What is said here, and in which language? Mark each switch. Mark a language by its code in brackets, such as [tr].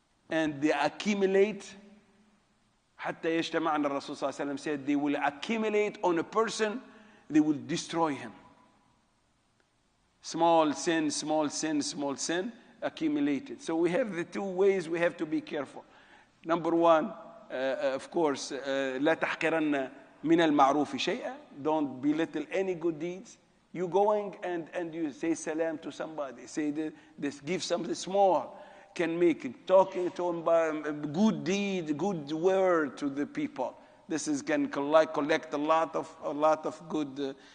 [en] And they accumulate. [ar] حتى يجتمع أن الرسول صلى الله عليه وسلم [en] said they will accumulate on a person, they will destroy him. Small sin, small sin, small sin accumulated. So we have the two ways we have to be careful. Number one, of course, [ar] لا تحقرن من المعروف شيئا. [en] Don't belittle any good deeds. You going and you say salam to somebody, say this, give something small, can make it. Talking to them by good deed, good word to the people. This is can collect a lot of good.